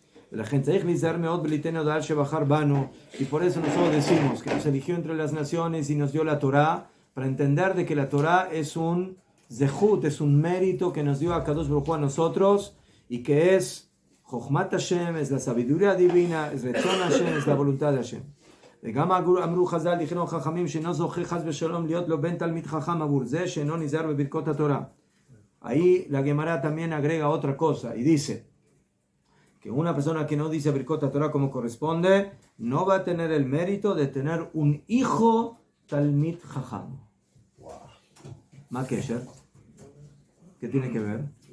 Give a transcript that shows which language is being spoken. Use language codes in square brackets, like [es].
[es] La gente y por eso nosotros decimos que nos eligió entre las naciones y nos dio la Torah, para entender de que la Torah es un zehut, es un mérito que nos dio a Kadosh Baruj Hu a nosotros, y que es Chochmat Hashem, es la sabiduría divina, es Retzon Hashem, es la voluntad de Hashem. [he] וגם אמרו חז"ל, לכנו חכמים שאינו זוכה חס ושלום להיות לו בן תלמיד חכם עבור זה שאינו נזהר בברכות התורה. [es] Ahí la Gemara también agrega otra cosa y dice que una persona que no dice Birkot Torah como corresponde no va a tener el mérito de tener un hijo Talmid Jajam. [he] Ma Kesher. [es] ¿Qué tiene que ver?